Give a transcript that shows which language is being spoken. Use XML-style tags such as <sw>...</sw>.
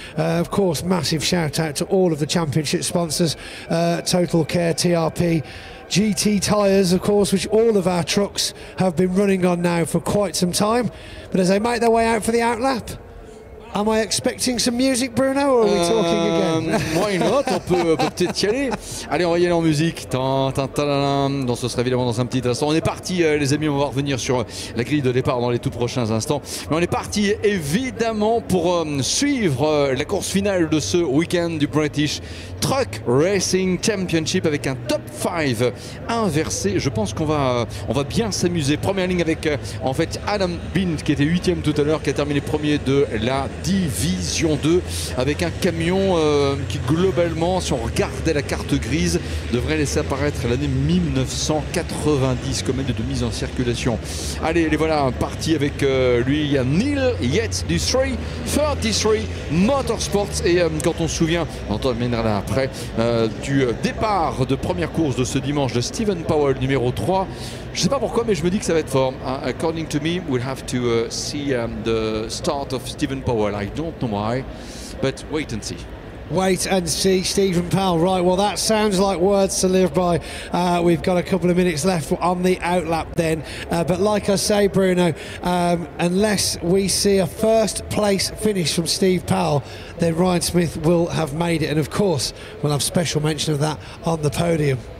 <en>Of course, massive shout out to all of the championship sponsors, Total Care, TRP, GT Tyres, of course, which all of our trucks have been running on now for quite some time. But as they make their way out for the outlap, am I expecting some music, Bruno, or are we talking again? Why not?</en> <fr>On peut peut-être y aller. Allez, on va y aller en musique. Donc ce sera évidemment dans un petit instant. On est parti, les amis, on va revenir sur la grille de départ dans les tout prochains instants. Mais on est parti évidemment pour suivre la course finale de ce week-end du British Truck Racing Championship avec un top 5 inversé. Je pense qu'on va bien s'amuser. Première ligne avec en fait Adam Bint qui était 8e tout à l'heure, qui a terminé premier de la Division 2 avec un camion qui globalement, si on regardait la carte grise, devrait laisser apparaître l'année 1990 comme année de mise en circulation. Allez, les voilà partis avec lui. Il y a Neil Yates du 333 Motorsports, et quand on se souvient, on terminera là après, du départ de première course de ce dimanche de Stephen Powell numéro 3. Je sais pas pourquoi, mais je me dis que ça va être fort.</fr> <en>According to me, we'll have to see the start of Stephen Powell. I don't know why, but wait and see. Wait and see, Stephen Powell. Right, well, that sounds like words to live by. We've got a couple of minutes left on the outlap then. But like I say, Bruno, unless we see a first place finish from Steve Powell, then Ryan Smith will have made it. And of course, we'll have special mention of that on the podium.</en>